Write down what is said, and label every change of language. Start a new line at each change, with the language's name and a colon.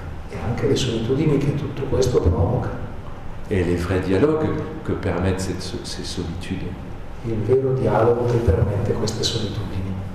Italian: e anche le solitudini che tutto questo provoca,
French: et les vrais dialogues que permettent ces solitudes.
Italian: il vero dialogo che permette queste solitudini.